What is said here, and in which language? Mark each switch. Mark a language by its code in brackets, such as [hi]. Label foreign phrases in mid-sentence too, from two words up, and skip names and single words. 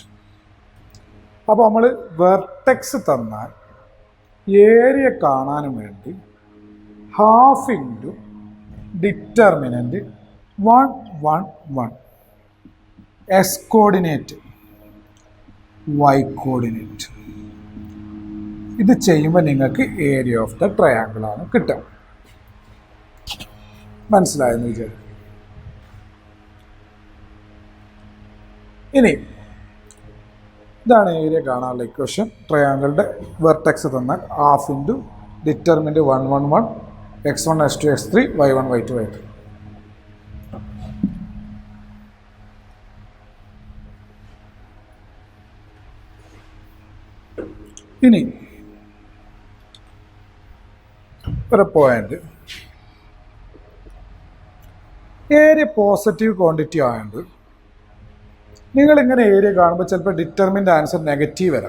[ml] അപ്പോൾ നമ്മൾ വെർട്ടെക്സ് തന്നാൽ ഏരിയ കാണാനും വേണ്ടി [en] half into determinant [ml] 1 1 1 [en] S coordinate y coordinate [ml] ഇത് ചെയ്യുമ്പോൾ നിങ്ങൾക്ക് [en] area of the triangle ആണ് [ml] കിട്ടുക. മനസ്സിലായെന്ന് വിചാരിക്കും. ഇനി ഇതാണ് ഏരിയ കാണാനുള്ള ഇക്വേഷൻ. ട്രയാങ്കിളുടെ വെർട്ടെക്സ് തന്നാൽ [en] half into determinant [ml] 1 1 1 x1 x2 x3 y1 y2 y3. ഇനി ഒരു [en] point area positive quantity [ml] ആയതുകൊണ്ട് നിങ്ങളിങ്ങനെ ഏരിയ കാണുമ്പോൾ ചിലപ്പോൾ ഡിറ്റർമിൻ്റെ [en] answer negative [ml] വരാം.